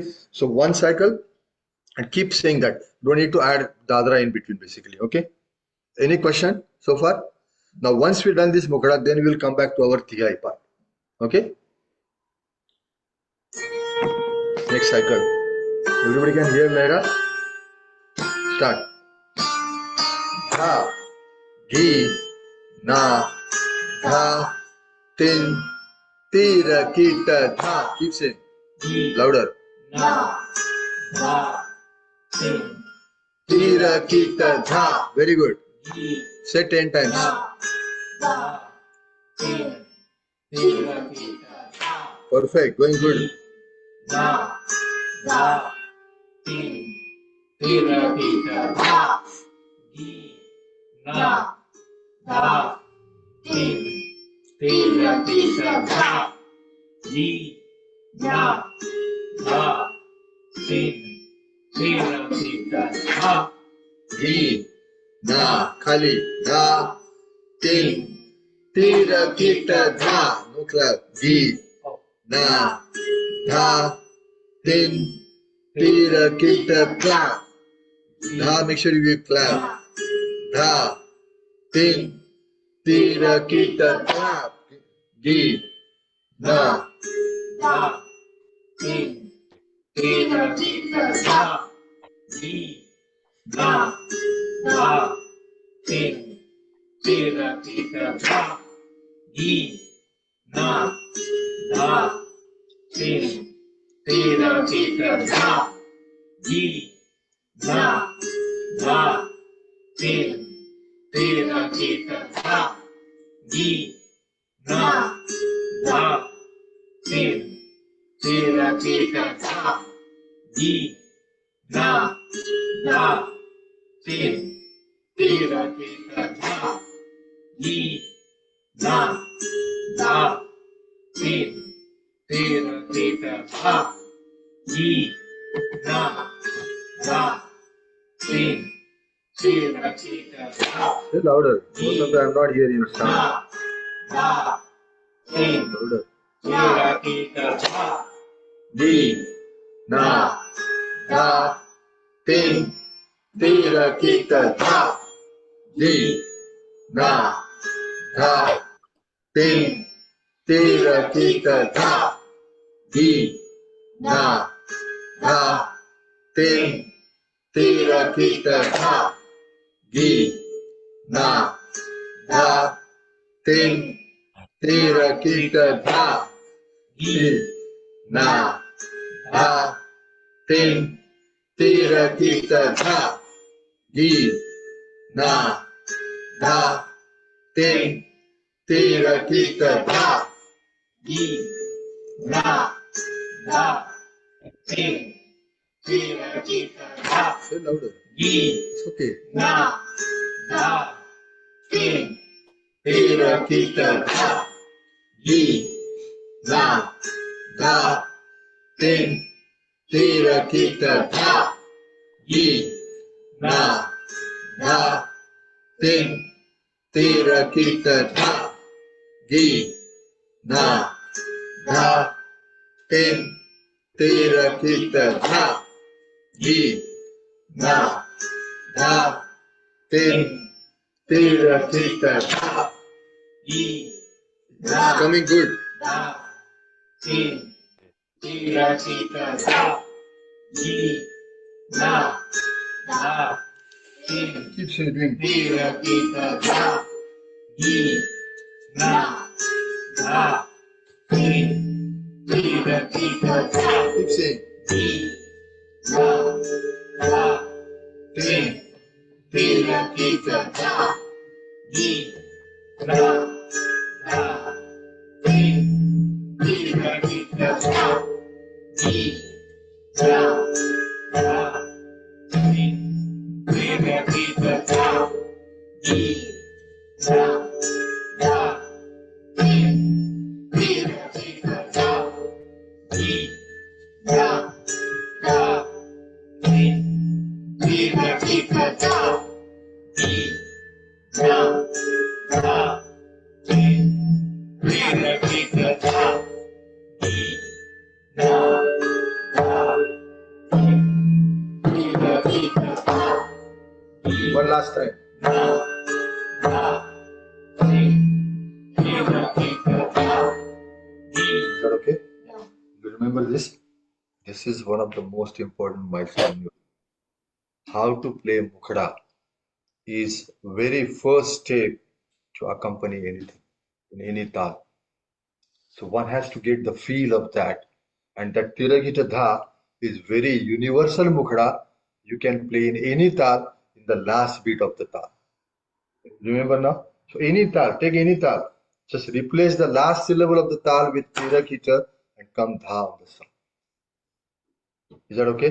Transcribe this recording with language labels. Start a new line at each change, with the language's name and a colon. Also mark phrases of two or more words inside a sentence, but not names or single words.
English: So one cycle and keep saying that. Don't need to add Dadra in between basically. Okay. Any question so far? Now, once we've done this Mukada, then we'll come back to our Thiyai part. Okay. Next cycle. Everybody can hear Lera? Start. Dha, gi, na, dha, tin, tira, kita, dha. Keep saying. Louder. Na, dha, tin, Tira kita dha. Very good. gi, Say 10 times. dha, tin, tira, kita, dha, Perfect. Going good. dha, dha, tin, tira, kita, dha, gi, dha, dha, tin, tira, kita, dha, gi, dha, dha, tin, tira, kita, dha, Gi. Na. Khali. Da. Tin. Tira kita dha. No clap. Gi. Na. Dha. Tin. Tira kita dha. Dha. Make sure you clap. Dha. Tin. Tira kita dha. Gi. Na. dha, tin, tira, kita, dha, gi, dha, dha, tin, tira, kita, dha, gi, dha, dha, tin, tira, kita, dha, gi, dha, dha, tin, tira, kita, dha, gi, dha, dha, tin, tira, kita, dha, gi, dha, dha, tin, tira, kita, dha, gi, dha, dha, tin, tira, kita, dha, gi, dha, dha, tin, tira, kita, dha, Say louder. Most of the I'm not hearing your sound. dha, tin, Louder. tira, kita, dha, Gi. Na. Dha. Tin. Tira kita dha. Gi. Na. Dha. Tin. Tira kita dha. Gi. Na. Dha. Tin. Tira kita dha. Gi. Na. Dha. Tin. Tira kita dha. Gi. Na. Dha. Tin. Tira kita dha. Gi. Na. Dha. Tin. Tira kita dha. gi, dha, dha, tin, tira, kita, dha, Say louder. gi, It's okay. dha, dha, tin, Tira kita dha. Gi. Na. Dha. Tin. Tira kita dha. Gi. Na. Dha. Tin. Tira kita dha. Gi. Na. Dha. Tin. Tira kita dha. Gi. Na. Dha. Tin. Tira kita dha. gi, It's coming good. dha, tin, tira, kita, dha, gi, dha, dha, tin, Keep doing. tira, kita, dha, gi, dha, dha, tin, tira, kita, dha, Keep saying. gi, dha, dha, tin, tira, kita, dha, gi, dha, dha, tin, tira, kita, dha, gi, dha, dha, tin, tira, kita, dha, gi, dha, dha, tin, tira, kita, dha, gi, dha, dha, tin, tira, kita, dha, gi, dha, dha, tin, tira, kita, dha, gi, dha, dha, tin, tira, kita, dha, gi, One last time. dha, dha, tin, tira, kita, dha, gi. Is that okay? Yeah. You remember this? This is one of the most important milestones. How to play mukhada is very first step to accompany anything in any tal. So one has to get the feel of that, and that tiragita dha is very universal mukhra. You can play in any tal in the last beat of the tal. Remember now? So any tal, take any tal. Just replace the last syllable of the tal with tira kita and come dha on the song. Is that okay?